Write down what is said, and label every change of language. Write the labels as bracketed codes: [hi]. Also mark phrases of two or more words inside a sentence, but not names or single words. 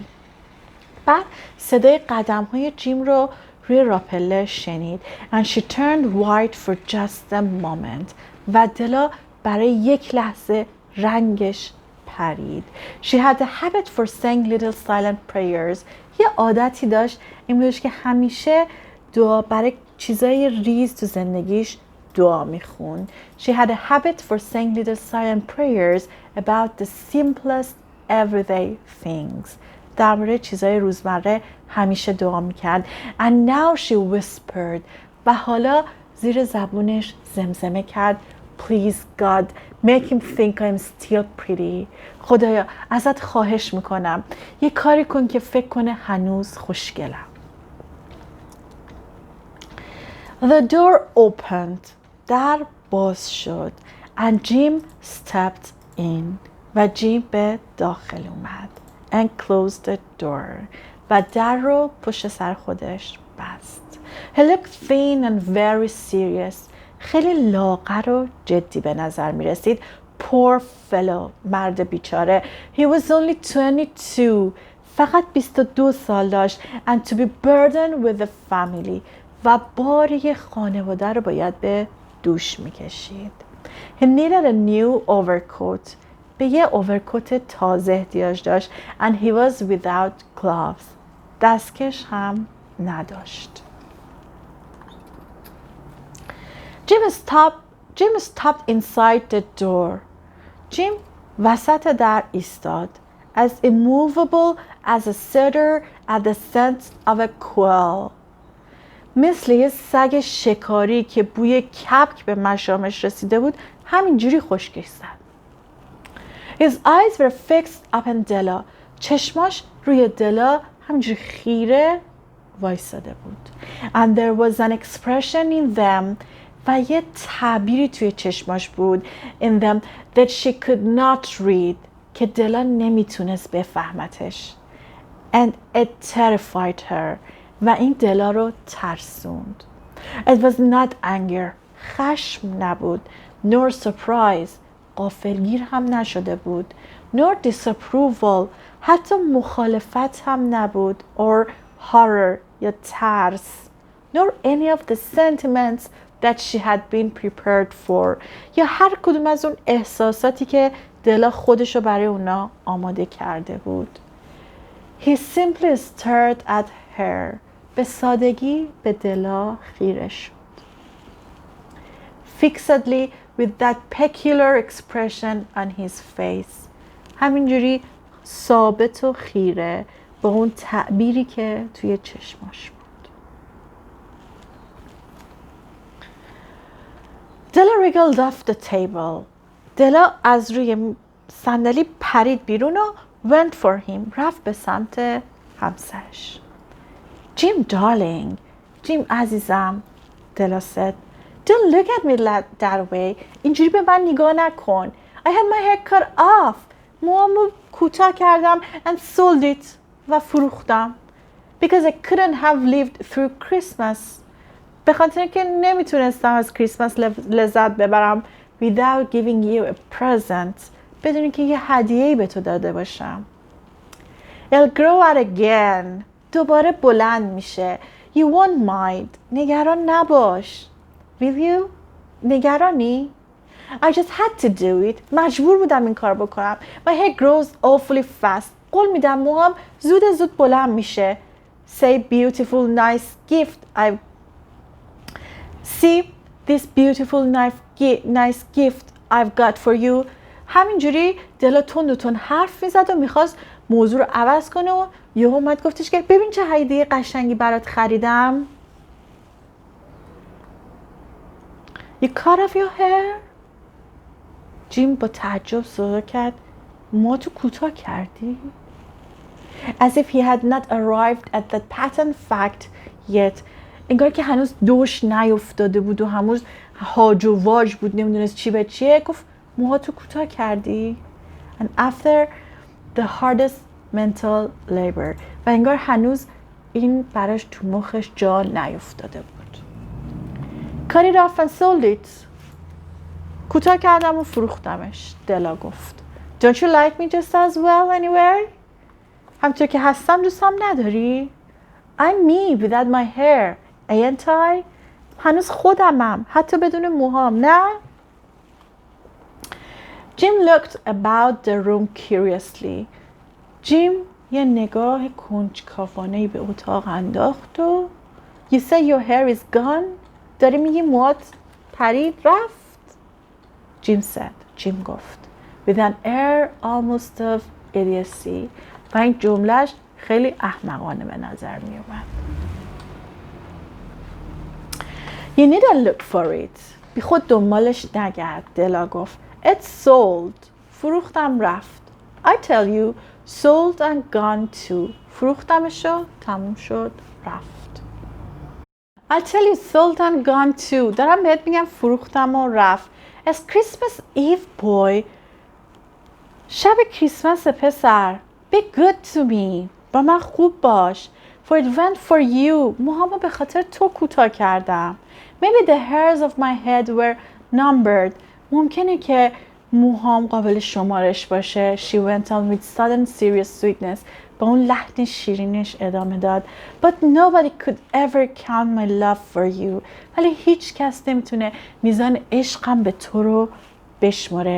[fa] بعد صدای قدم های جیم رو روی راپله شنید. [en] And she turned white for just a moment. [fa] و دلا برای یک لحظه رنگش پرید. [en] She had a habit for saying little silent prayers. [fa] یه عادتی داشت این بودش که همیشه دعا برای چیزای ریز تو زندگیش دعا میخوند. [en] She had a habit for saying little silent prayers about the simplest everyday things. [fa] در مورد چیزای روزمره همیشه دعا میکرد. [en] And now she whispered. [fa] و حالا زیر زبونش زمزمه کرد. [en] Please God, make him think I'm still pretty. [fa] خدایا ازت خواهش میکنم یه کاری کن که فکر کنه هنوز خوشگلم. [en] The door opened. [fa] در باز شد. [en] And Jim stepped in. [fa] و جیم به داخل اومد. [en] And closed the door. [fa] و در رو پشت سر خودش بست. [en] He looked thin and very serious. [fa] خیلی لاغر و جدی به نظر می رسید. [en] Poor fellow. [fa] مرد بیچاره. [en] He was only 22. [fa] فقط 22 سال داشت. [en] And to be burdened with the family. [fa] و باری خانواده رو باید به دوش می کشید. [en] He needed a new overcoat. [fa] به یه اوورکوت تازه احتیاج داشت. [en] And he was without gloves. [fa] دستکش هم نداشت. [en] Jim stopped inside the door. [fa] جیم وسط در ایستاد. [en] As immovable as a setter at the scent of a quail. [fa] مثل یه سگ شکاری که بوی کبک به مشامش رسیده بود همینجوری خشکش زد. [en] His eyes were fixed upon Della. [fa] چشماش روی دلا همینجوری خیره وایساده بود. [en] And there was an expression in them. [fa] و یه تعبیری توی چشماش بود. [en] In them that she could not read. [fa] که دلا نمیتونست بفهمتش. [en] And it terrified her. [fa] و این دلا رو ترسوند. [en] It was not anger. [fa] خشم نبود. [en] Nor surprise. [fa] غافلگیر هم نشده بود. [en] Nor disapproval. [fa] حتی مخالفت هم نبود. [en] Or horror. [fa] یا ترس. [en] Nor any of the sentiments that she had been prepared for. [fa] یا هر کدوم از اون احساساتی که دلا خودشو برای اونا آماده کرده بود. [en] He simply stared at her. [fa] به سادگی به دلا خیره شد. [en] Fixedly with that peculiar expression on his face. [fa] همینجوری ثابت و خیره با اون تعبیری که توی چشماش بود. [en] Della wriggled off the table. [fa] دلا از روی صندلی پرید بیرون و [en] went for him. [fa] رفت به سمت همسرش. Jim darling. [en] Jim عزیزم. دلا said. Don't look at me that way. [fa] اینجوری به من نگاه نکن. [en] I had my hair cut off. [fa] موامو کوتاه کردم [en] and sold it. [fa] و فروختم. [en] Because I couldn't have lived through Christmas. [fa] به خاطر که نمیتونستم از کریسمس لذت ببرم [en] without giving you a present. [fa] بدون که یه هدیه‌ای به تو داده باشم. [en] It'll grow out again. [fa] دوباره بلند میشه. [en] You won't mind. [fa] نگران نباش. [en] Will you? نگرانی؟ I just had to do it. [fa] مجبور بودم این کار بکنم. [en] My hair grows awfully fast. [fa] قول میدم موهام زود بلند میشه. [en] Say beautiful nice gift I've See this beautiful nice gift I've got for you. [fa] همینجوری دلا تون حرف میزد و میخواست موضوع رو عوض کنه و یهو اومد گفتش که ببین چه هدیه قشنگی برات خریدم. [en] You cut off your hair? [fa] جیم با تعجب صدا کرد ما تو کوتاه کردی؟ [en] As if he had not arrived at that patent fact yet. [fa] انگار که هنوز دوش نیفتاده بود و هنوز هاج و واج بود نمیدونست چی به چیه. گفت موهاتو کوتاه کردی؟ [en] And after the hardest mental labor. [fa] و انگار هنوز این براش تو مخش جا نیفتاده بود. [en] Cut it off and sold it. [fa] کوتاه کردم و فروختمش. دلا گفت. [en] Don't you like me just as well anyway? [fa] همطور که هستم دوستم نداری؟ [en] I'm me without my hair. Ain't I? [fa] هنوز خودمم. حتی بدون موهام. نه؟ [en] Jim looked about the room curiously. [fa] جیم یه نگاه کنجکاوانه‌ای به اتاق انداخت و [en] You say your hair is gone? [fa] داری میگی موهات پرید رفت؟ [en] جیم گفت With an air almost of idiocy. [fa] و این جملهش خیلی احمقانه به نظر می اومد. [en] You needn't look for it. [fa] بی خود دنبالش نگرد. دلا گفت [en] It's sold. [fa] فروختم رفت. [en] I tell you sold and gone too. [fa] فروختمشو تموم شد رفت. [en] I tell you sold and gone too. [fa] دارم بهت میگم فروختم و رفت. [en] It's Christmas Eve boy. [fa] شب کریسمس پسر. [en] Be good to me. [fa] با من خوب باش. [en] For it went for you. [fa] موهامو به خاطر تو کوتاه کردم. [en] Maybe the hairs of my head were numbered. [fa] ممکنه که موهام قابل شمارش باشه. [en] She went on with sudden serious sweetness. [fa] با اون لحن شیرینش ادامه داد. [en] But nobody could ever count my love for you. [fa] ولی هیچ کس نمیتونه میزان عشقم به تو رو بشماره.